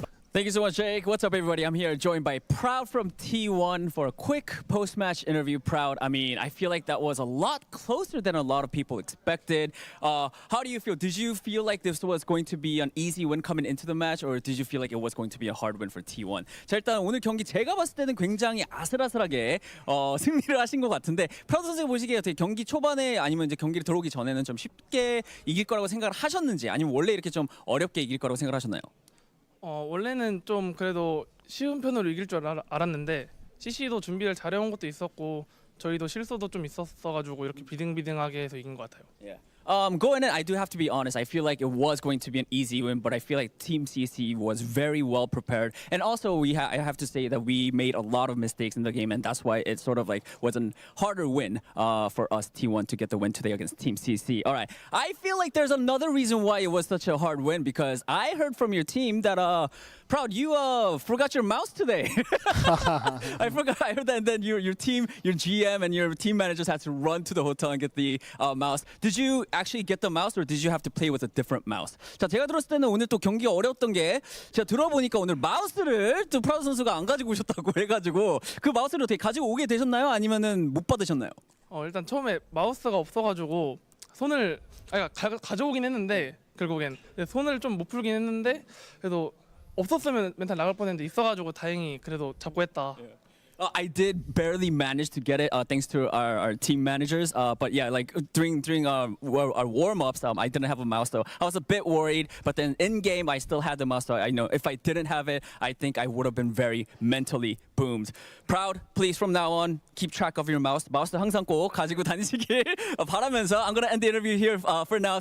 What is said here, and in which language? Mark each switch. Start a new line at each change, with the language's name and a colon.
English: Thank you so much, Jake. What's up, everybody? I'm here joined by Proud from T1 for a quick post-match interview. Proud, I mean, I feel like that was a lot closer than a lot of people expected. How do you feel? Did you feel like this was going to be an easy win coming into the match, or did you feel like it was going to be a hard win for T1?
Korean: 자, 일단 오늘 경기 제가 봤을 때는 굉장히 아슬아슬하게 승리를 하신 것 같은데, 프라우드 선수 보시기에 어떻게 경기 초반에 아니면 이제 경기를 들어오기 전에는 좀 쉽게 이길 거라고 생각을 하셨는지, 아니면 원래 이렇게 좀 어렵게 이길 거라고 생각을 하셨나요? 원래는 좀 그래도 쉬운 편으로 이길 줄 알았는데 CC도 준비를 잘해온 것도 있었고 저희도 실수도 좀 있었어가지고 이렇게 비등비등하게 해서 이긴 것 같아요.
English: Going in, I do have to be honest. I feel like it was going to be an easy win, but I feel like Team CC was very well prepared. And also, I have to say that we made a lot of mistakes in the game, and that's why it sort of like was a harder win for us, T1, to get the win today against Team CC. All right. I feel like there's another reason why it was such a hard win, because I heard from your team that, Proud, you forgot your mouse today. I heard that, and then your team, your GM and your team managers had to run to the hotel and get the mouse. Did you actually get the mouse, or did you have to play with a different mouse?
Korean: 자, 제가 들었을 때는 오늘 또 경기가 어려웠던 게, 제가 들어보니까 오늘 마우스를 또 프라우드 선수가 안 가지고 오셨다고 해가지고 그 마우스를 어떻게 가지고 오게 되셨나요? 아니면은 못 받으셨나요? 일단 처음에 마우스가 없어가지고 손을 가져오긴 했는데 결국엔 손을 좀 못 풀긴 했는데 그래도 없었으면 멘탈 나갈 뻔했는데 있어가지고 다행히 그래도 잡고 했다.
English: I did barely manage to get it thanks to our team managers. But yeah, like during our warm-ups, I didn't have a mouse, so I was a bit worried. But then in game, I still had the mouse, so I know if I didn't have it, I think I would have been very mentally boomed. Proud, please from now on keep track of your mouse.
Korean: 마우스 항상 꼭 가지고 다니시길 바라면서
English: I'm gonna end the interview here for now.